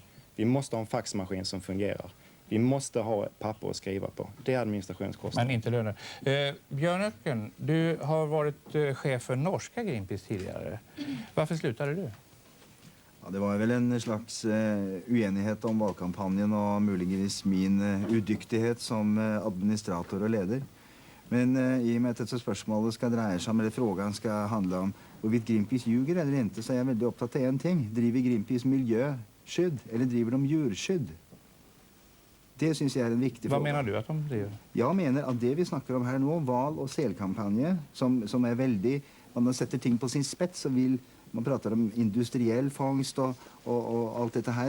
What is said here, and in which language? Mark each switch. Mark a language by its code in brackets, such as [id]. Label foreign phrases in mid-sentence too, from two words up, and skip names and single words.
[sv] Vi måste ha en faxmaskin som fungerar. Vi måste ha papper att skriva på. Det är administrationskostnader. Men inte löner. Björn Öcken, du har varit chef för norska Greenpeace tidigare. Varför slutade du? [no] Ja, det var väl en slags uenighet om valkampanjen og muligvis min udyktighet som administrator og leder. Men i og med at dette spørsmålet skal dreie seg om, eller frågan skal handle om hvorvidt Greenpeace ljuger eller ikke, så er jeg veldig opptatt av en ting. Driver Greenpeace miljøskydd, eller driver de djurskydd? Det synes jeg er en viktig fråga. Hva mener du at de driver? Jeg mener at det vi snakker om her nå, val- og selkampanje, som er veldig, man setter ting på sin spets, så vil man prater om industriell fangst og alt dette her.